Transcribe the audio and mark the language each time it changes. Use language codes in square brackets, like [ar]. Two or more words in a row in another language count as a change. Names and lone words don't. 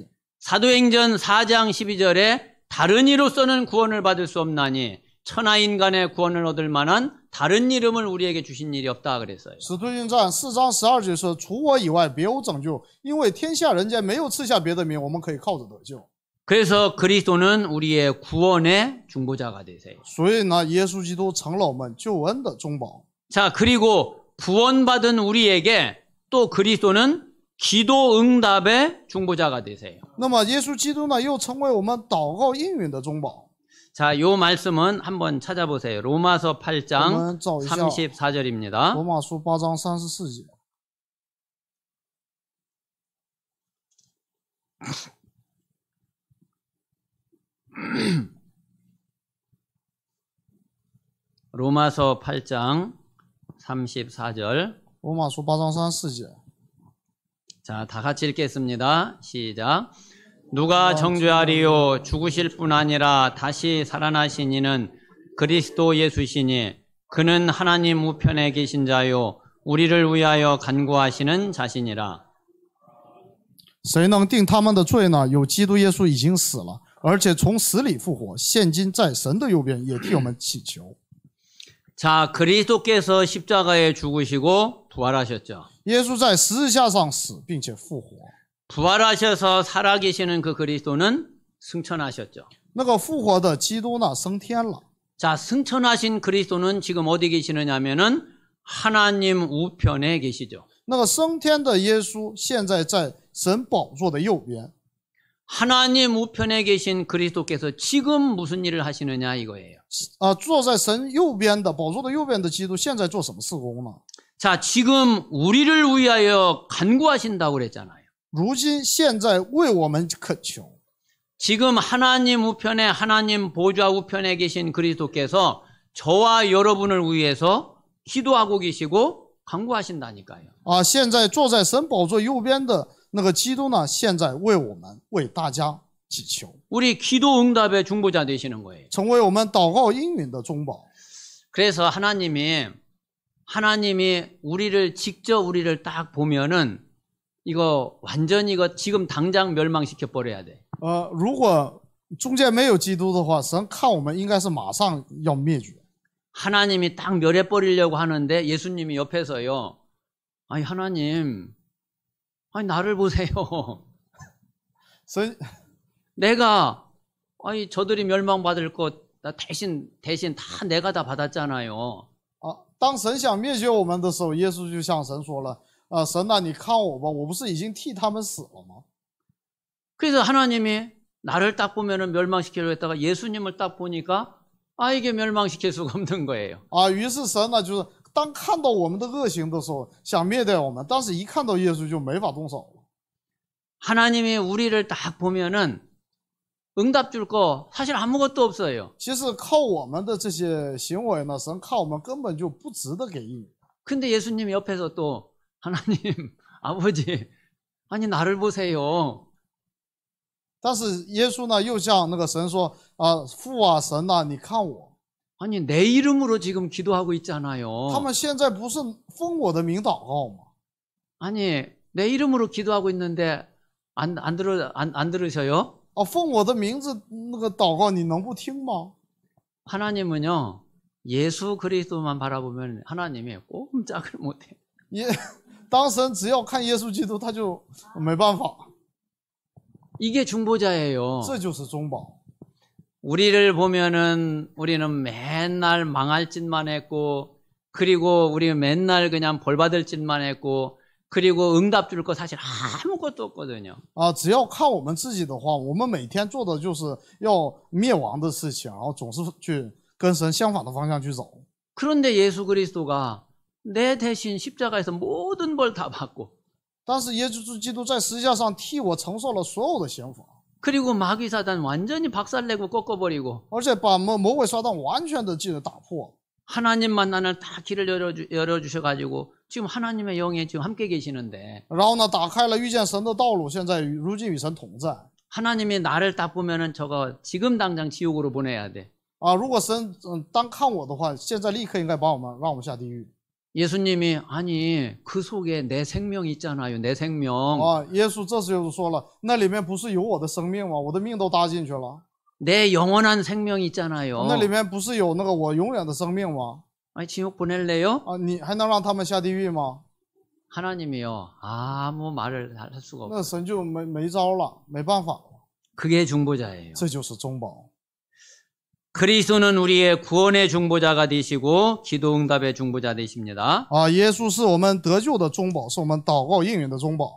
[ko] 사도행전 4장 12절에 다른 이로서는 구원을 받을 수 없나니 천하 인간의 구원을 얻을 만한 다른 이름을 우리에게 주신 일이 없다 그랬어요. [zh] 使徒行传4章12节说：“除我以外，别无拯救，因为天下人间没有赐下别的名，我们可以靠着得救。” [ko] 그래서 그리스도는 우리의 구원의 중보자가 되세요. [zh] 所以呢，耶稣基督成了我们救恩的中保。 [ko] 자, 그리고 구원받은 우리에게 또 그리스도는 기도 응답의 중보자가 되세요. [zh] 那么耶稣基督呢，又成为我们祷告应允的中保。 [ko] 자, 요 말씀은 한번 찾아보세요. 로마서 8장 34절입니다. [zh] 罗马书8章34节。 [ko] 로마서 8장 34절. [zh] 罗马书8章34节。 [ko] 자, 다 같이 읽겠습니다. 시작. 누가 정죄하리요? 죽으실 뿐 아니라 다시 살아나신 이는 그리스도 예수시니 그는 하나님 우편에 계신 자요 우리를 위하여 간구하시는 자신이라. [zh] 谁能定他们的罪呢？有基督耶稣已经死了，而且从死里复活，现今在神的右边，也替我们祈求。 [ko] 자, 그리스도께서 십자가에 죽으시고 부활하셨죠. [zh] 耶稣在十字架上死，并且复活。 [ko] 부활하셔서 살아계시는 그 그리스도는 승천하셨죠. [zh] 那个复活的基督呢，升天了。 [ko] 자, 승천하신 그리스도는 지금 어디 계시느냐면은 하나님 우편에 계시죠. [zh] 那个升天的耶稣现在在神宝座的右边。 [ko] 하나님 우편에 계신 그리스도께서 지금 무슨 일을 하시느냐 이거예요. [zh] 坐在神右边的宝座的右边的基督现在做什么事工呢？ [ko] 자, 지금 우리를 위하여 간구하신다고 그랬잖아요. [zh] 如今现在为我们恳求。 [ko] 지금 하나님 우편에 하나님 보좌 우편에 계신 그리스도께서 저와 여러분을 위해서 기도하고 계시고 간구하신다니까요. [zh] 现在坐在神宝座右边的那个基督呢，现在为我们为大家祈求， [ko] 우리 기도 응답의 중보자 되시는 거예요. [zh] 成为我们祷告应允的中保。 [ko] 그래서 하나님이 우리를 직접 우리를 딱 보면은 이거 완전히 이거 지금 당장 멸망시켜 버려야 돼. [zh] 如果中间没有基督的话，神看我们应该是马上要灭绝。 [ko] 하나님이 딱 멸해 버리려고 하는데 예수님이 옆에서요. 아니 하나님, 아니 나를 보세요. 神 내가 아니 저들이 멸망받을 것 나 대신 다 내가 다 받았잖아요. [zh] 当神想灭绝我们的时候，耶稣就向神说了：神啊，你看我吧，我不是已经替他们死了吗？ [ko] 그래서 하나님이 나를 딱 보면은 멸망시키려고 했다가 예수님을 딱 보니까 이게 멸망시킬 수가 없는 거예요. [zh] 于是神呢，就是当看到我们的恶行的时候，想灭掉我们，但是一看到耶稣就没法动手了。 [ko] 하나님이 우리를 딱 보면은 응답 줄 거 사실 아무것도 없어요. [zh] 其实靠我们的这些行为呢，神看我们根本就不值得给应允。 [ko] 근데 예수님이 옆에서 또 하나님, 아버지, 아니 나를 보세요. [zh] 但是耶稣呢，又向那个神说：父啊，神啊，你看我。 [ko] 아니 내 이름으로 지금 기도하고 있잖아요. [zh] 他们现在不是奉我的名祷告吗？ [ko] 아니 내 이름으로 기도하고 있는데 안 들으셔요? [zh] 奉我的名字那个祷告，你能不听吗？ [ko] 하나님은요 예수 그리스도만 바라보면 하나님이 꼼짝을 못해. [zh] 当神只要看耶稣基督，他就没办法。 [ko] 이게 중보자예요. [zh] 这就是中保。 [ko] 우리를 보면은 우리는 맨날 망할 짓만 했고, 그리고 우리는 맨날 그냥 벌 받을 짓만 했고, 그리고 응답 줄 거 사실 아무것도 없거든요. [zh] 只要看我们自己的话，我们每天做的就是要灭亡的事情，然后总是去跟神相反的方向去走。 [ko] 그런데 예수 그리스도가 내 대신 십자가에서 모든 벌 다 받고, [zh] 但是耶稣基督在十字架上替我承受了所有的刑罚， [ko] 그리고 마귀 사단 완전히 박살내고 꺾어버리고, [zh] 而且把魔鬼撒旦完全的打破。 [ko] 하나님만 나를 다 길을 열어주셔가지고 지금 하나님의 영에 지금 함께 계시는데, [zh] 然后呢，打开了遇见神的道路，现在如今与神同在。 [ko] 하나님이 나를 딱 보면은 저거 지금 당장 지옥으로 보내야 돼. [zh] 如果神单看我的话，现在立刻应该让我们下地狱。 [ko] 예수님이 아니 그 속에 내 생명 있잖아요. 내 생명. [zh] 耶稣这时候就说了，那里面不是有我的生命吗？我的命都搭进去了。 [ko] 내 영원한 생명 있잖아요. [zh] 那里面不是有那个我永远的生命吗？ [ko] 아니 지옥 보낼래요? [zh] 你还能让他们下地狱吗？ [ko] 하나님이요 아무 말을 할 수가 없어요. [zh] 那神就没招了，没办法了。 [ko] 그게 중보자예요. [zh] 这就是中保。 [ko] 그리스도는 우리의 구원의 중보자가 되시고 기도 응답의 중보자 되십니다. [zh] 耶稣是我们得救的中保，是我们祷告应允的中保。